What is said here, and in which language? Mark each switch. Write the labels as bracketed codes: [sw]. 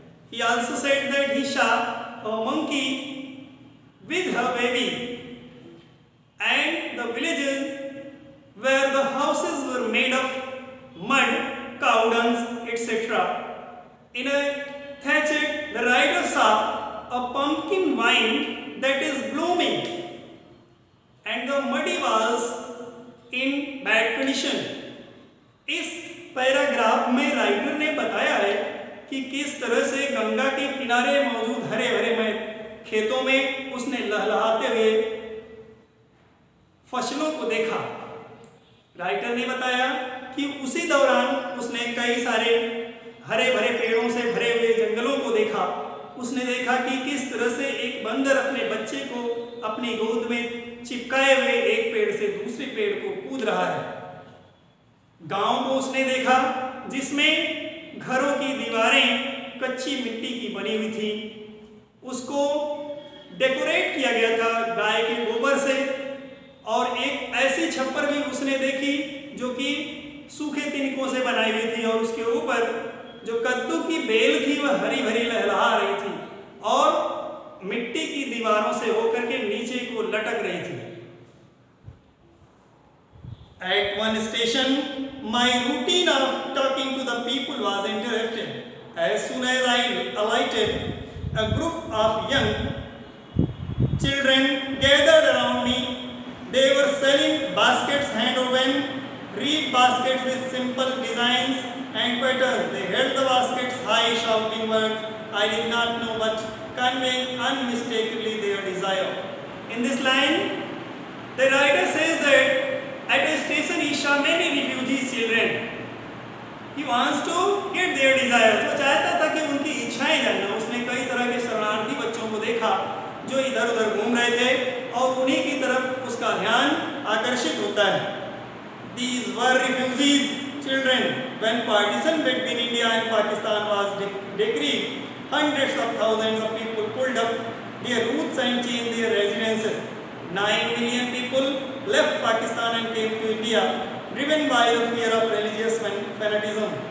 [en] He also said that he saw a monkey with her baby, and the villages where the houses were made of mud, cow dung, etc. In a thatchet, the writer saw a pumpkin vine that is blooming, and the muddy walls in bad condition. [hi] इस paragraph में writer ने बताया है कि किस तरह से गंगा के किनारे मौजूद हरे भरे खेतों में उसने लहलहाते हुए फसलों को देखा। राइटर ने बताया कि उसी दौरान उसने कई सारे हरे भरे पेड़ों से भरे हुए जंगलों को देखा। उसने देखा कि किस तरह से एक बंदर अपने बच्चे को अपनी गोद में चिपकाए हुए एक पेड़ से दूसरे पेड़ को कूद रहा है। गांव को उसने देखा जिसमें घरों की दीवारें कच्ची मिट्टी की बनी हुई थी। उसको डेकोरेट किया गया था गाय के गोबर से, और एक ऐसी छप्पर भी उसने देखी जो कि सूखे तिनकों से बनाई हुई थी, और उसके ऊपर जो कद्दू की बेल थी वह हरी भरी लहलहा रही थी और मिट्टी की दीवारों से होकर के नीचे को लटक रही थी। [en] At one station, my routine of talking to the people was interrupted. As soon as I alighted, a group of young children gathered around me. They were selling baskets hand-woven, reed baskets with simple designs and patterns. They held the baskets high, shouting words I did not know, but conveying unmistakably their desire. In this line, the writer says that at a station he saw many refugee children. He wants to get their desires. [hi] वो चाहता था कि उनकी इच्छाएं जानना। उसने कई तरह के शरणार्थी बच्चों को देखा जो इधर उधर घूम रहे थे और उन्हीं की तरफ उसका ध्यान आकर्षित होता है। [en] These were refugees children. When partition between India and Pakistan was decreed, hundreds of thousands of people pulled up their roots and changed their residences. 9 million people left Pakistan and came to India, driven by the fear of religious fanatism.